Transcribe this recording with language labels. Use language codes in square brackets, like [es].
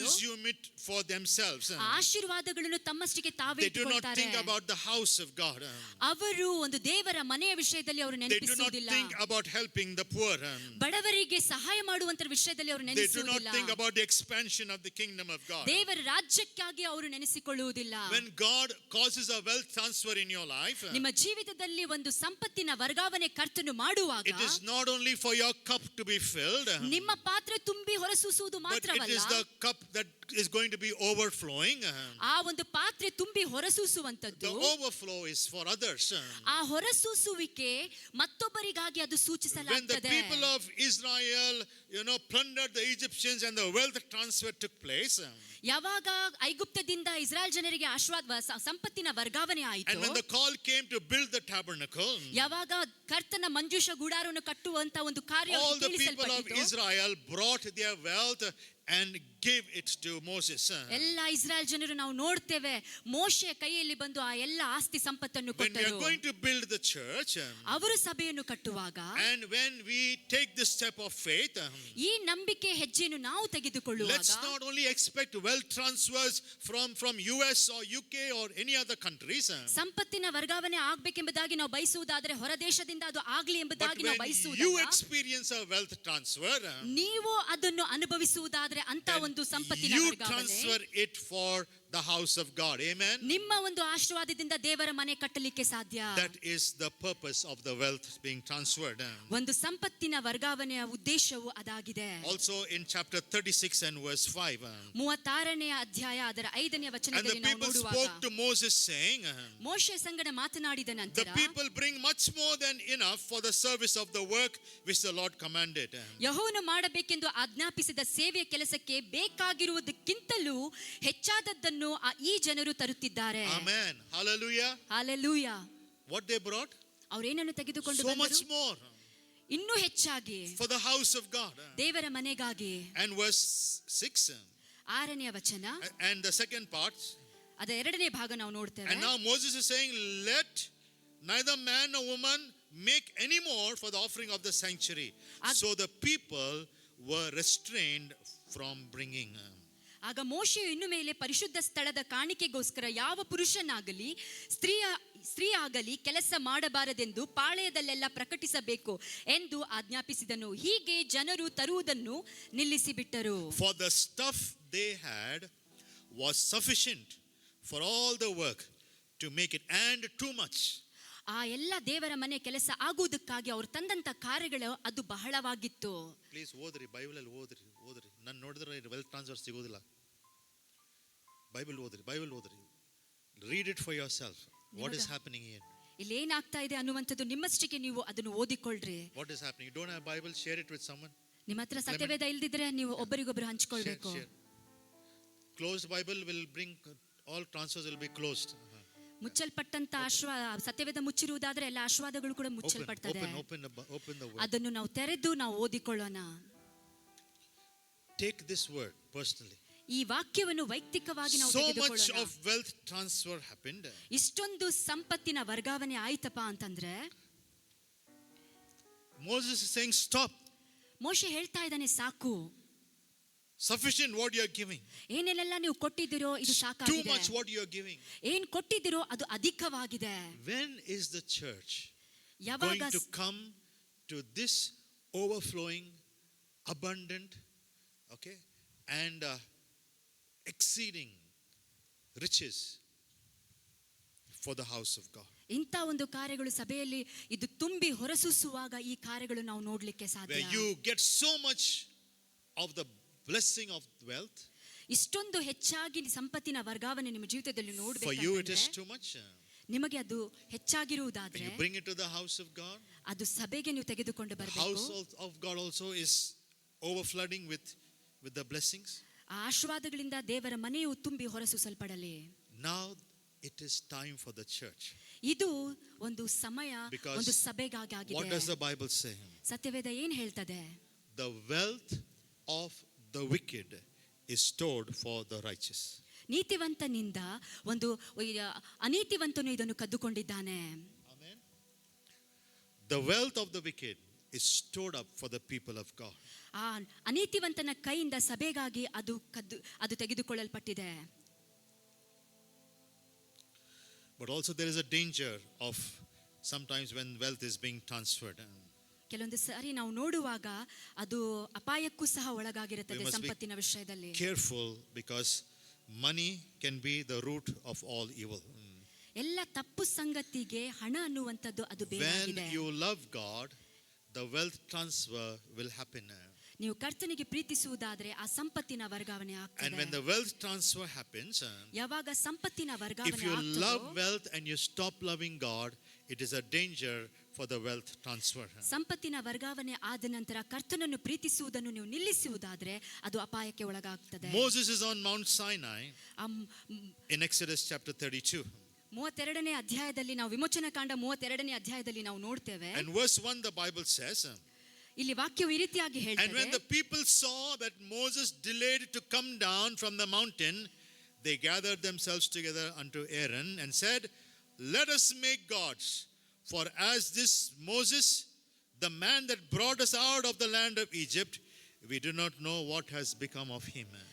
[en] consume it for themselves. [kn] ಆ ಆಶೀರ್ವಾದಗಳನ್ನು ತಮ್ಮಷ್ಟಿಗೆ ತಾವೇ [en] They do not [kn] ಇಟ್ಟುಕೊಳ್ತಾರೆ. [en] think about the house of God. [kn] ಅವರು ಒಂದು ದೇವರ ಮನೆಯ ವಿಷಯದಲ್ಲಿ ಅವರು [en] They do not [kn] ನೆನಪಿಸುವುದಿಲ್ಲ. [en] think about helping the poor. [kn] ಬಡವರಿಗೆ ಸಹಾಯ ಮಾಡುವಂತ ವಿಷಯದಲ್ಲಿ ಅವರು [en] They do not [kn] ನೆನೆಸುವುದಿಲ್ಲ. [en] think about the expansion of the kingdom of God. [kn] ದೇವರ ರಾಜ್ಯಕ್ಕಾಗಿ ಅವರು ನೆನೆಸಿಕೊಳ್ಳುವುದಿಲ್ಲ. [en] When God causes a wealth transfer in your life, [kn] ನಿಮ್ಮ ಜೀವಿತದಲ್ಲಿ ಒಂದು ಸಂಪತ್ತಿನ ವರ್ಗಾವಣೆ ಕರ್ತನು ಮಾಡುವಾಗ [en] it is not only for your cup to be filled, [kn] ನಿಮ್ಮ ಪಾತ್ರೆ ತುಂಬಿ ಹೊರಸೂಸುವುದು [en] but it [kn] ಮಾತ್ರವಲ್ಲ, [en] is the cup that is going to be overflowing. [kn] ಆ ಒಂದು ಪಾತ್ರೆ ತುಂಬಿ [en] The [kn] ಹೊರಸೂಸುವಂತದ್ದು, [en] overflow is for others. [kn] ಆ ಹೊರಸೂಸುವಿಕೆ ಮತ್ತೊಬ್ಬರಿಗಾಗಿ ಅದು [en] When the [kn] ಸೂಚಿಸಲಾಗುತ್ತದೆ. [en] people of Israel, plundered the Egyptians and the wealth transfer took place, [kn] ಯಾವಾಗ ಐಗುಪ್ತದಿಂದ ಇಸ್ರಾಯೇಲ್ ಜನರಿಗೆ ಸಂಪತ್ತಿನ ವರ್ಗಾವಣೆ ಆಯಿತು, [en] and when the call came to build the tabernacle, [kn] ಯಾವಾಗ ಕರ್ತನ ಮಂಜೂಷ ಗುಡಾರವನ್ನು ಕಟ್ಟುವಂತ ಒಂದು ಕಾರ್ಯ [en] all the people of [kn] ಕೇಳಿಸಲ್ಪಟ್ಟಿತು, [en] Israel brought their wealth and gave it to Moses. [kn] ಎಲ್ಲ ಇಸ್ರಾಯೇಲ್ ಜನರು ನಾವು ನೋಡ್ತೇವೆ ಮೋಶೆಯ ಕೈಯಲ್ಲಿ ಬಂದು ಆ ಎಲ್ಲ ಆಸ್ತಿ ಸಂಪತ್ತನ್ನು [en] When we are [kn] ಕೊಟ್ಟರು. [en] going to build the church, [kn] ಅವರು ಸಭೆಯನ್ನು ಕಟ್ಟುವಾಗ [en] and when we take this step of faith, [kn] ಈ ನಂಬಿಕೆ ಹೆಜ್ಜೆಯನ್ನು ನಾವು ತೆಗೆದುಕೊಳ್ಳುವಾಗ [en] let's not only expect wealth transfers from US or UK or any other countries. [kn] ಸಂಪತ್ತಿನ ವರ್ಗಾವಣೆ ಆಗ್ಬೇಕೆಂಬುದಾಗಿ ನಾವು ಬಯಸುವುದಾದ್ರೆ ಹೊರ ದೇಶದಿಂದ ಅದು ಆಗ್ಲಿ [en] But [kn] ಎಂಬುದಾಗಿ ನಾವು [en] when you [kn] ಬಯಸುವುದಲ್ಲ. [en] experience a wealth transfer, [kn] ನೀವು ಅದನ್ನು ಅನುಭವಿಸುವುದಾದ್ರೆ ಅಂತ ಒಂದು ಸಂಪತ್ತಿನ [en] you [kn] ವರ್ಗಾವಣೆ [en] transfer it for the house of God. Amen. [kn] ನಿಮ್ಮ ಒಂದು ಆಶೀರ್ವಾದದಿಂದ ದೇವರ ಮನೆ ಕಟ್ಟಲಿಕ್ಕೆ ಸಾಧ್ಯ. [en] That is the purpose of the wealth being transferred. [kn] ಒಂದು ಸಂಪತ್ತಿನ ವರ್ಗಾವಣೆಯ ಉದ್ದೇಶವು ಅದಾಗಿದೆ. [en] Also in chapter 36 and verse 5. [kn] 36ನೆಯ ಅಧ್ಯಾಯ ಅದರ 5ನೇ [en] And the [kn] ವಚನದಲ್ಲಿ ನಾವು [en] people [kn] ನೋಡುವಾಗ [en] spoke to Moses saying, [kn] ಮೋಶೆ ಸಂಗಡ ಮಾತನಾಡಿದ [en] the [kn] ನಂತರ [en] people bring much more than enough for the service of the work which the Lord commanded. [kn] ಯೆಹೋವನು ಮಾಡಬೇಕೆಂದು ಆಜ್ಞಾಪಿಸಿದ ಸೇವೆಯ ಕೆಲಸಕ್ಕೆ ಬೇಕಾಗಿರುವುದಕ್ಕಿಂತಲೂ ಹೆಚ್ಚಾದದ್ದನ್ನು ಈ ಜನರು ತರುತ್ತಿದ್ದಾರೆ. [en] Amen. Hallelujah. [kn] Hallelujah. [en] What they brought? [kn] ಅವರೇನನ್ನು ತೆಗೆದುಕೊಂಡು [en] So much [kn] ಬಂದರು? [en] more [kn] ಇನ್ನೂ ಹೆಚ್ಚಾಗಿ [en] for the house of God. [kn] ದೇವರ ಮನೆಗಾಗಿ. [en] And verse 6. [kn] 6ನೇ ವಚನ [en] And the second part. [kn] ಅದರ 2ನೇ ಭಾಗ ನಾವು ನೋಡ್ತೇವೆ. [en] And now Moses is saying, let neither man nor woman make any more for the offering of the sanctuary. So the people were restrained from bringing. [kn] ಆಗ ಮೋಶೆಯು ಇನ್ನು ಮೇಲೆ ಪರಿಶುದ್ಧ ಸ್ಥಳದ ಕಾಣಿಕೆಗೋಸ್ಕರ ಯಾವ ಪುರುಷನಾಗಲಿ ಸ್ತ್ರೀ ಆಗಲಿ ಕೆಲಸ ಮಾಡಬಾರದೆಂದು ಪಾಳೆಯದಲ್ಲೆಲ್ಲ ಪ್ರಕಟಿಸಬೇಕು ಎಂದು ಆಜ್ಞಾಪಿಸಿದನು. ಹೀಗೆ ಜನರು ತರುವುದನ್ನು ನಿಲ್ಲಿಸಿಬಿಟ್ಟರು. For the stuff they had was sufficient for all the work to make it, and too much. ಆ ಎಲ್ಲ ದೇವರ ಮನೆ ಕೆಲಸ ಆಗುವುದಕ್ಕಾಗಿ ಅವರು ತಂದಂತ ಕಾರ್ಯಗಳು ಅದು ಬಹಳವಾಗಿತ್ತು. ಪ್ಲೀಸ್ ಓದ್ರಿ, ಬೈಬಲ್ ಅಲ್ಲಿ ಓದ್ರಿ. ನಾನು ನೋಡಿದ್ರೆ ವೆಲ್ತ್ ಟ್ರಾನ್ಸ್ಫರ್ ಸಿಗೋದಿಲ್ಲ. ಬೈಬಲ್ ಓದ್ರಿ. [en] Read it for yourself. What is happening here? [kn] ಇಲ್ಲಿ ಏನಾಗ್ತಾ ಇದೆ ಅನ್ನುವಂಥದ್ದು ನಿಮ್ಮಷ್ಟಕ್ಕೆ ನೀವು ಅದನ್ನು ಓದಿಕೊಳ್ಳ್ರಿ. [en] What is happening? You don't have Bible, share it with someone. [kn] ನಿಮ್ಮ ಹತ್ರ ಸತ್ಯವೇದ ಇಲ್ದಿದ್ರೆ ನೀವು ಒಬ್ಬರಿಗೊಬ್ಬರು ಹಂಚಿಕೊಳ್ಬೇಕು. [en] Closed Bible will bring all transfers will be closed. [kn] ಮುಚ್ಚಲ್ಪಟ್ಟಂತ ಸತ್ಯವೇದ ಮುಚ್ಚಿರುವುದಾದ್ರೆ ಎಲ್ಲ ಆಶೀರ್ವಾದಗಳು ಕೂಡ ಮುಚ್ಚಲ್ಪಡ್ತದೆ. ಅದನ್ನು ನಾವು ತೆರೆದು ನಾವು ಓದಿಕೊಳ್ಳೋಣ. [en] Take this word personally. [kn] ಈ ವಾಕ್ಯವನ್ನು ವೈಯಕ್ತಿಕವಾಗಿ ನಾವು [en] So much [kn] ತೆಗೆದುಕೊಳ್ಳೋಣ. [en] of wealth transfer happened. [kn] ಇಷ್ಟೊಂದು ಸಂಪತ್ತಿನ ವರ್ಗಾವಣೆ ಆಯ್ತಪ್ಪ ಅಂತಂದ್ರೆ [en] Moses is saying stop. [kn] ಮೋಶೆ ಹೇಳ್ತಾ ಇದ್ದಾನೆ ಸಾಕು. [en] Sufficient what you are giving. [kn] ಏನೆಲ್ಲ ನೀವು ಕೊಟ್ಟಿದ್ದೀರೋ ಇದು [en] Too [kn] ಸಾಕಾಗಿದೆ. [en] much what you are giving. [kn] ಏನ್ ಕೊಟ್ಟಿದ್ದೀರೋ ಅದು ಅಧಿಕವಾಗಿದೆ. [en] When is the church [kn] ಯಾವಾಗ [en] going to come to this overflowing, abundant, okay, and exceeding riches for the house of God? [kn] ಇಂಥ ಒಂದು ಕಾರ್ಯಗಳು ಸಭೆಯಲ್ಲಿ ಇದು ತುಂಬಿ ಹೊರಸೂಸುವಾಗ ಈ ಕಾರ್ಯಗಳು ನಾವು ನೋಡ್ಲಿಕ್ಕೆ ಸಾಧ್ಯ. [en] Where you get so much of the blessing of wealth. [kn] ಇಷ್ಟೊಂದು ಹೆಚ್ಚಾಗಿ ಸಂಪತ್ತಿನ ವರ್ಗಾವಣೆ ನಿಮ್ಮ ಜೀವಿತದಲ್ಲಿ [en] For you it is [kn] ನೋಡಬೇಕು. [en] too much. [kn] ನಿಮಗೆ ಅದು [en] When [kn] ಹೆಚ್ಚಾಗಿರುವುದಾದ್ರೆ [en] you bring it to the house of God, [kn] ಅದು ಸಭೆಗೆ ನೀವು ತೆಗೆದುಕೊಂಡು [en] the [kn] ಬರಬೇಕು. [en] house of God also is overflooding with the blessings. [kn] ಆ ಆಶೀರ್ವಾದಗಳಿಂದ ದೇವರ ಮನೆಯು ತುಂಬಿ ಹೊರಸೂಸಲ್ಪಡಲಿ. [en] Now it is time for the church. [kn] ಇದು ಒಂದು ಸಮಯ [en] Because [kn] ಒಂದು ಸಭೆಗಾಗಿ [en] what does [kn] ಆಗಿದೆ. [en] the Bible say? [kn] ಸತ್ಯವೇದ ಏನ್ ಹೇಳ್ತದೆ? [en] The wealth of the wicked is stored for the righteous. [kn] ನೀತಿವಂತನಿಂದ ಒಂದು ಅನೀತಿವಂತನು ಇದನ್ನು ಕದ್ದುಕೊಂಡಿದ್ದಾನೆ. [en] Amen. The wealth of the wicked is stored up for the people of God. [kn] ಆ ಅನೀತಿವಂತನ ಕೈಯಿಂದ ಸಭೆಗಾಗಿ ಅದು ತೆಗೆದುಕೊಳ್ಳಲ್ಪಟ್ಟಿದೆ. [en] But also there is a danger of sometimes when wealth is being transferred. [kn] ಕೆಲವೊಂದು ಸಾರಿ ನಾವು ನೋಡುವಾಗ ಅದು ಅಪಾಯಕ್ಕೂ ಸಹ [en] We [kn] ಒಳಗಾಗಿರುತ್ತದೆ [en] must be [kn] ಸಂಪತ್ತಿನ ವಿಷಯದಲ್ಲಿ. [en] careful because money can be the root of all evil. [kn] ಎಲ್ಲ ತಪ್ಪು ಸಂಗತಿಗೆ ಹಣ ಅನ್ನುವಂಥದ್ದು ಅದು [en] When [kn] ಬೇರಾಗಿದೆ. [en] you love God, the wealth transfer will happen. [kn] ನೀವು ಕರ್ತನಿಗೆ ಪ್ರೀತಿಸುವುದಾದ್ರೆ ಆ ಸಂಪತ್ತಿನ ವರ್ಗಾವಣೆ [en] And when [kn] ಆಗ್ತದೆ. [en] the wealth transfer happens, [kn] ಯಾವಾಗ ಸಂಪತ್ತಿನ [en] if [kn] ವರ್ಗಾವಣೆ [en] you love [kn] ಆಗ್ತದೋ, [en] wealth and you stop loving God, it is a danger for the wealth transfer. [kn] ಸಂಪತ್ತಿನ ವರ್ಗಾವಣೆ ಆದ ನಂತರ ಕರ್ತನನ್ನು ಪ್ರೀತಿಸುವುದನ್ನು ನೀವು ನಿಲ್ಲಿಸುವುದಾದ್ರೆ ಅದು ಅಪಾಯಕ್ಕೆ ಒಳಗಾಗ್ತದೆ. [en] Moses is on Mount Sinai [kn] ಆ [en] in Exodus chapter 32. [kn] 32ನೇ ಅಧ್ಯಾಯದಲ್ಲಿ ನಾವು ವಿಮೋಚನಾ ಕಾಂಡ 32ನೇ ಅಧ್ಯಾಯದಲ್ಲಿ ನಾವು ನೋಡ್ತೇವೆ. [en] And verse 1 the Bible says, [kn] ಇಲ್ಲಿ ವಾಕ್ಯವು ಈ ರೀತಿಯಾಗಿ [en] and [kn] ಹೇಳ್ತದೆ. [en] when the people saw that Moses delayed to come down from the mountain, they gathered themselves together unto Aaron and said, let us make gods, for as this Moses, the man that brought us out of the land of Egypt, we do not know what has become of him.